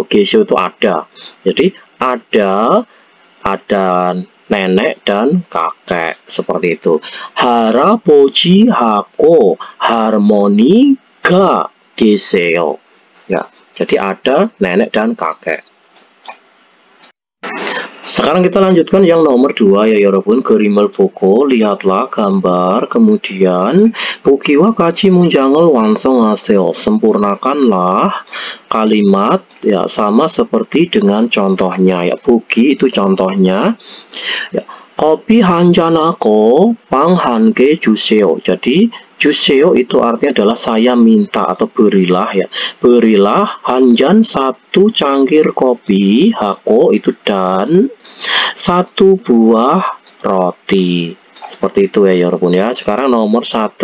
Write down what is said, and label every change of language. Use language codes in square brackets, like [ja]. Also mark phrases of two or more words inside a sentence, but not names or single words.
[id] Geseo itu ada, jadi ada nenek dan kakek, seperti itu. [ko] 할아버지하고 할머니가 계셔 [id] ya, jadi ada nenek dan kakek. Sekarang kita lanjutkan yang nomor 2 ya yorobun. [ko] 그림을 보고 [id] lihatlah gambar, kemudian [ko] 보기와 같이 문장을 완성하세요. [id] sempurnakanlah kalimat ya sama seperti dengan contohnya ya. 보기 itu contohnya ya. [ko] 커피 한 잔하고 빵 한 개 주세요. [id] Jadi 주세요 itu artinya adalah saya minta atau berilah ya. Berilah 한잔 1 cangkir kopi, hako itu dan 1 buah roti. Seperti itu ya yorobun ya. Sekarang nomor 1.